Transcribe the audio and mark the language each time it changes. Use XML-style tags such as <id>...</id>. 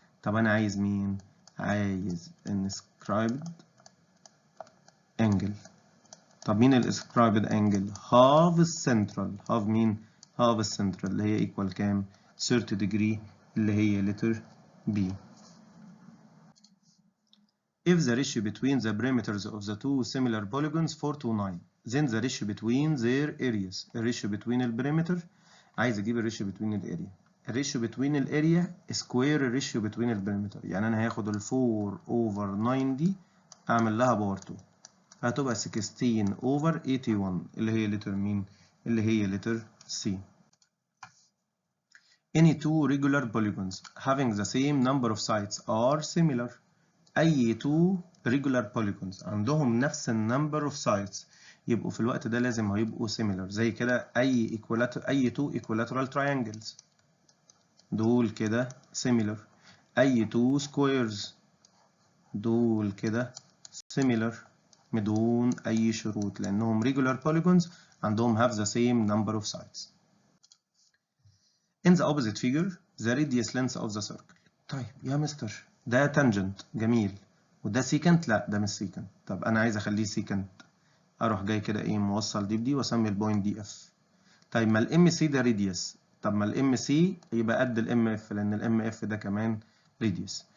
<ar>طب أنا عايز مين؟ عايز inscribed angle. طب مين الاسكرايبد انجل؟ half السنترال. half مين؟ half السنترال اللي هي equal كام؟ 30 degree اللي هي letter B.</ar> <en>If the ratio between the perimeters of the two similar polygons 4 to 9, then the ratio between their areas.</en> <ar>الريشيو between البريمتر، عايز اجيب الريشيو between الاريا. الريشيو between الاريا سكوير الريشيو between البريمتر. يعني انا هاخد ال 4 over 9 دي اعمل لها باور 2. هتبقى 16 over 81 اللي هي لتر مين؟ اللي هي لتر C.</ar> <en>Any two regular polygons having the same number of sides are similar.</en> <ar>أي two regular polygons عندهم نفس النمبر of sides يبقوا في الوقت ده لازم هيبقوا similar. زي كده أي two equilateral triangles دول كده similar. أي two squares دول كده similar بدون أي شروط لأنهم regular polygons عندهم</ar> <en>have the same number of sides. In the opposite figure the radius length of the circle.</en> <ar>طيب يا مستر ده tangent جميل وده secant. لا ده مش secant. طب أنا عايز أخليه secant. أروح جاي كده إيه موصل دي بدي وأسمي البوينت دي F. طيب ما الام سي ده radius. طب ما الام سي يبقى قد الام اف لأن الام اف ده كمان radius.</ar>